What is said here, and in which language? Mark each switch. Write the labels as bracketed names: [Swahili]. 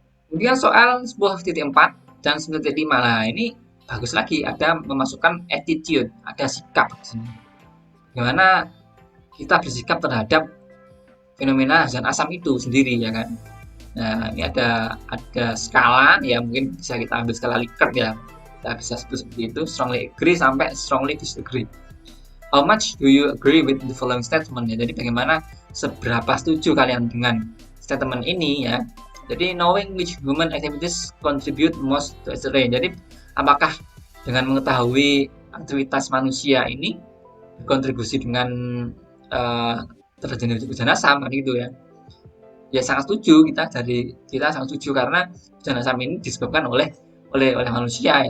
[Indonesian] Kemudian soal 10.4 dan 9.5 lah, ini bagus lagi, ada memasukkan attitude, ada sikap di sini. Bagaimana kita bersikap terhadap fenomena zat asam itu sendiri ya kan. Nah, ini ada skala ya, mungkin bisa kita ambil skala Likert ya. Kita bisa sebut seperti itu, [English] strongly agree [Indonesian] sampai [English] strongly disagree. How much do you agree with the following statement ya? [Indonesian] Jadi bagaimana seberapa setuju kalian dengan statement ini ya? Jadi [English] knowing which human activities contribute most to acetylene. [Indonesian] Jadi apakah dengan mengetahui aktivitas manusia ini berkontribusi dengan terjadinya hujan asam kan gitu ya? Ya sangat setuju, kita sangat setuju karena hujan asam ini disebabkan oleh manusia ya.